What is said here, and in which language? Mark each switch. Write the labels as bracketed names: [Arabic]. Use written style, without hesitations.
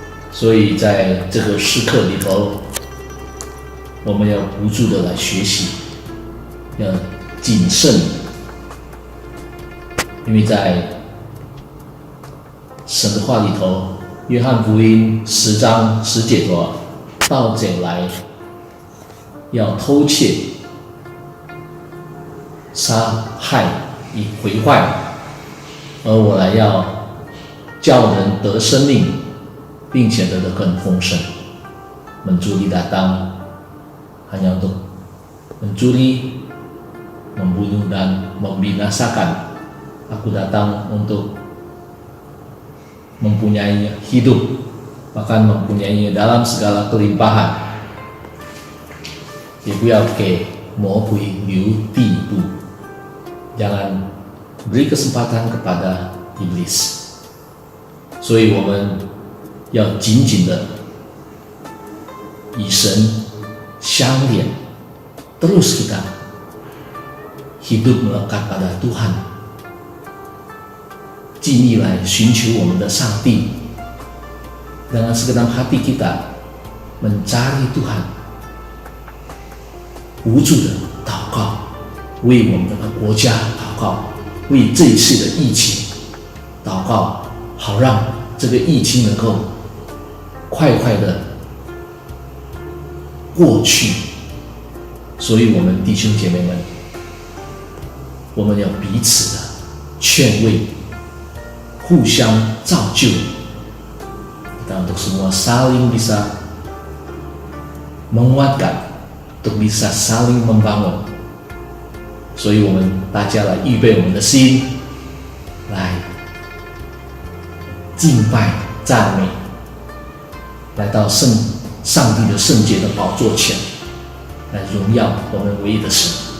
[Chinese] 所以在这个时刻里头，我们要不住的来学习，要谨慎，因为在神的话里头，约翰福音10章10节说，盗贼来要偷窃、杀害以毁坏，而我来要叫人得生命，并且得更丰盛。 [Indonesian] Mencuri datang hanya untuk mencuri, membunuh dan membinasakan. Aku datang untuk mempunyai hidup, bahkan mempunyainya dalam segala kelimpahan， [Chinese] 也不要给魔鬼留地步， [Indonesian] jangan beri kesempatan kepada iblis。 [Chinese] 所以我们要紧紧的与神相连， [Indonesian] terus kita hidup melekat pada Tuhan， [Chinese] 尽力来寻求我们的上帝。 [Indonesian] dengan segenap hati kita mencari Tuhan， [Chinese] 无助的祷告，为我们的国家祷告，为这一次的疫情祷告，好让这个疫情能够快快的过去。所以我们弟兄姐妹们，我们要彼此的劝慰，互相造就。 [Indonesian] kita untuk semua saling bisa menguatkan, untuk bisa saling membangun。 [Chinese] 所以我们大家来预备我们的心，来敬拜赞美，来到上帝的圣洁的宝座前，来荣耀我们唯一的神。